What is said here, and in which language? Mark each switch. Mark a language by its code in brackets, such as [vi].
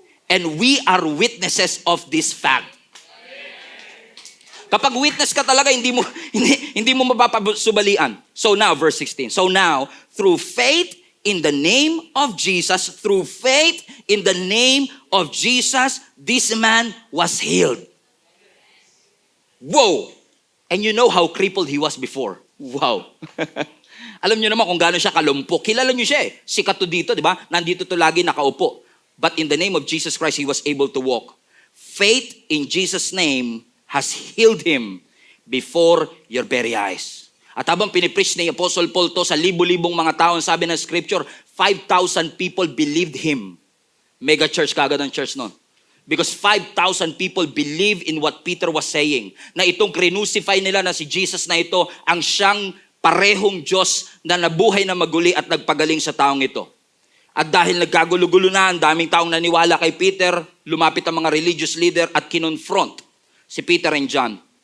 [en] And we are witnesses of this fact. [tl] Kapag witness ka talaga, hindi mo mapapasubalian. [en] So now, verse 16. So now, through faith in the name of Jesus, through faith in the name of Jesus, this man was healed. Whoa! And you know how crippled he was before. Wow. [tl] Alam niyo naman kung gaano siya kalumpo. Kilala niyo siya Sikat to dito, di ba? Nandito to lagi nakaupo. [en] But in the name of Jesus Christ, he was able to walk. Faith in Jesus' name has healed him before your very eyes. [tl] At habang pinipreach ni Apostle Paul to sa libo-libong mga tao, sabi ng scripture, [en] 5,000 people believed him. [tl] Mega church kagad ang church nun. [en] Because 5,000 people believe in what Peter was saying. [tl] Na itong crucify nila na si Jesus na ito, ang siyang parehong Diyos na nabuhay na maguli at nagpagaling sa taong ito. At dahil nagkagulo-gulo na, ang daming taong naniwala kay Peter, lumapit ang mga religious leader at kinonfront si Peter and John.